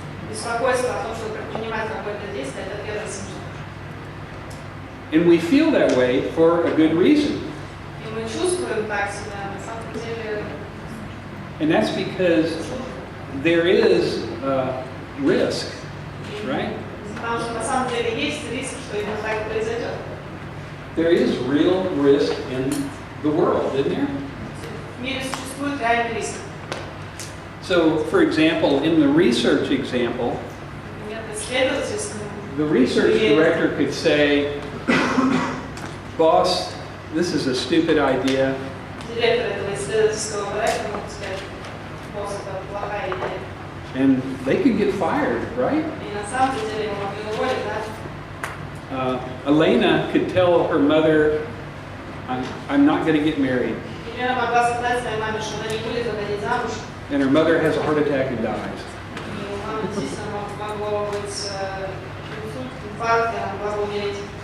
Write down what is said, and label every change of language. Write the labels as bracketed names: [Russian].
[Russian] Беспокойство о том, что предпринимать какое-то действие, это первый симптом. [English] And we feel that way for a good reason. [Russian] И мы чувствуем так себя, на самом деле, [English] And that's because there is risk, right? [Russian] потому что на самом деле есть риск, что именно так и произойдет. [English] There is real risk in the world, isn't there? [Russian] В мире существует реальный риск. [English] So, for example, in the research example, [Russian] Например, в исследовательском [English] the research director could say, boss, this is a stupid idea. [Russian] директор этого исследовательского проекта мог сказать, босс, это плохая идея. [English] And they could get fired, right? [Russian] И на самом деле его могли уволить, да? [English] Elena could tell her mother, I'm not going to get married. [Russian] Елена могла сказать своей маме, что она не будет выходить замуж. [English] And her mother has a heart attack and dies. [Russian] И у мамы действительно могло быть инсульт, инфаркт, и она могла бы умереть.